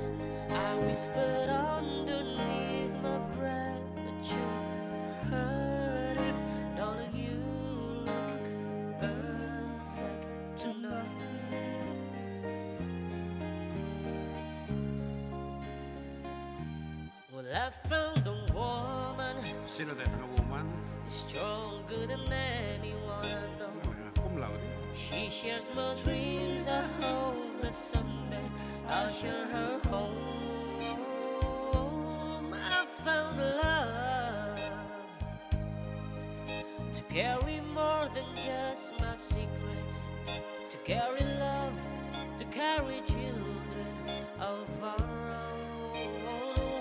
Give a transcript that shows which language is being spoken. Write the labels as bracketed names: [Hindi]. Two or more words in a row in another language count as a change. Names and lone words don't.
[English] I whispered underneath my breath, but you heard it. Darling, you look perfect tonight. Well, I found a woman [Filipino] Sino tayo nga woman? [English] stronger than anyone I know. [Latin] Cum laude. [English] She shares my dreams. I hope that someday I'll share her home. I found love to carry more than just my secrets, to carry love, to carry children of our own.